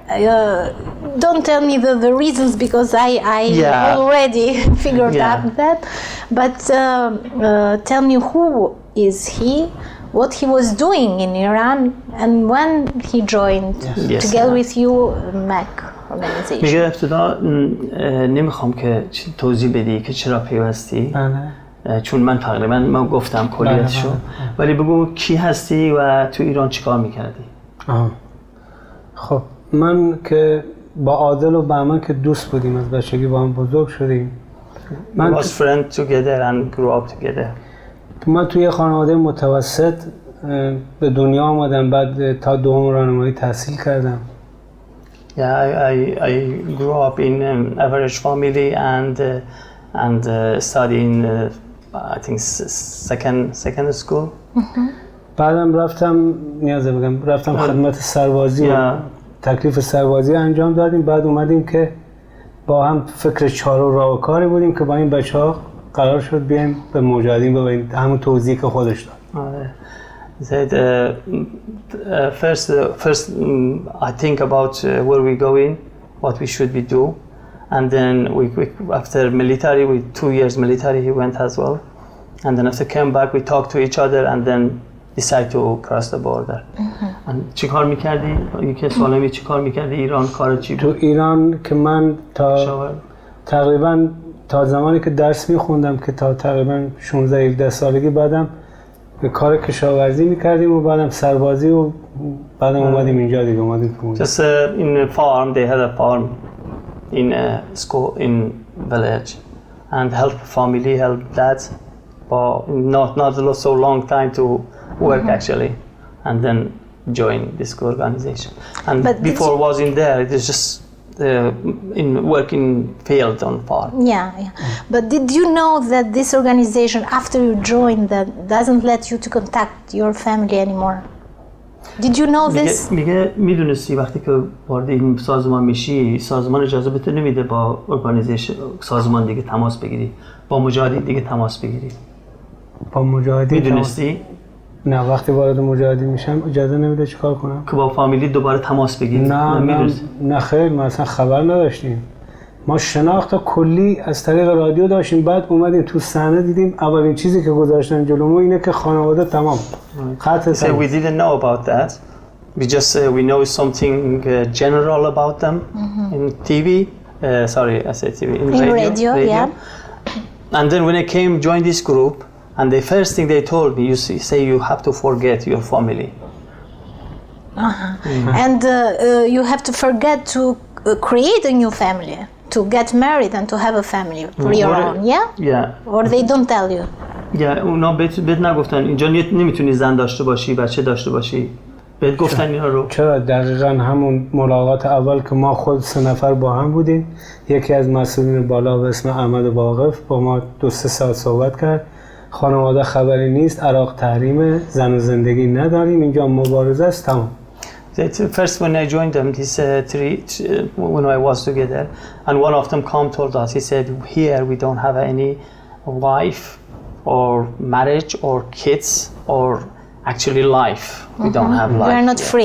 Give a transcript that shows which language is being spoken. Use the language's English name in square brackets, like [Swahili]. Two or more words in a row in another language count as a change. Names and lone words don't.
[English] Don't tell me the reasons, because I already figured out that. But tell me, who is he, what he was doing in Iran, and when he joined together with you MAC organization. [Persian] میگه ابتدا نمیخوام که توضیح بدی که چرا پیوستی، چون من تقریبا من گفتم کلیتشو، ولی بگو کی هستی و تو ایران چیکار میکردی. خب من که با عادل و بهمن که دوست بودیم، از بچگی با هم بزرگ شدیم. [English] من was friends together and grew up together. [Persian] من توی خانواده متوسط به دنیا آمدم، بعد تا دوم راهنمایی تحصیل کردم. [English] Yeah, I grew up in an average family and studying I think second school. [Persian] بعدم رفتم خدمت سربازی و تکلیف سربازی انجام دادیم. بعد اومدیم که با هم فکر چار و راه و کاری بودیم که با این بچه‌ها قرار شد بیایم به مجاهدین ببینیم، همون توضیحی که خودش داد. [English] He said, first I think about where we going, what we should be do, and then we after military, 2 years military, he went as well, and then after came back, we talked to each other, and then decide to cross the border. [Persian] And چیکار می‌کردی؟ یکی سوالمی چیکار می‌کردی ایران؟ کار چی بود؟ تو ایران که من تقریبا تا زمانی که درس می‌خوندم که تا تقریبا 16-17 سالگی، بعدم به کار کشاورزی می‌کردیم و بعدم سربازی و بعدم اومدیم اینجا دیگه اومدیم. [English] Just in a farm, they had a farm in school in village and help family, help dad but not so long time to work actually, and then join this organization. And But before was in there, it is just in working field on farm. Yeah. But did you know that this organization, after you joined, that doesn't let you to contact your family anymore? Did you know this? [Persian] میگه میدونستی وقتی که وارد این سازمان میشی، سازمان اجازه بهت نمیده با ارگانیزیشن سازمان دیگه تماس بگیری، با مجاهدین دیگه تماس بگیری. با مجاهدین میدونستی؟ نه، وقتی وارد مجاهدین میشم اجازه نمیده چیکار کنم؟ که با فامیلی دوباره تماس بگیری. نه خیر، ما اصلا خبر نداشتیم. ما شناخت کلی از طریق رادیو داشتیم، بعد اومدیم تو صحنه دیدیم اولین چیزی که گذاشتن جلومون اینه که خانواده تمام. خط [English] So we didn't know about that. We just we know something general about them in TV. Sorry, I said TV. In radio. Yeah. And then when I came join this group, and the first thing they told me, you say you have to forget your family. And you have to forget to create a new family, to get married and to have a family for your own, yeah? Yeah. Or they don't tell you? Yeah, [Persian] اونا بهت نگفتن اینجا نمیتونی زن داشته باشی، بچه داشته باشی. بهت گفتن اینا رو. چرا؟ دقیقاً همون ملاقات اول که ما خود 3 نفر با هم بودیم، یکی از مسئولین بالا به اسم احمد واقف با ما 2-3 ساعت صحبت کرد. خانواده خبری نیست، عراق تحریمه، زن و زندگی نداریم، اینجا مبارزه است، تمام. [English] First when I joined them, these three, when I was together, and one of them told us, he said, here we don't have any wife or marriage or kids or actually life. We don't have life. You are not free.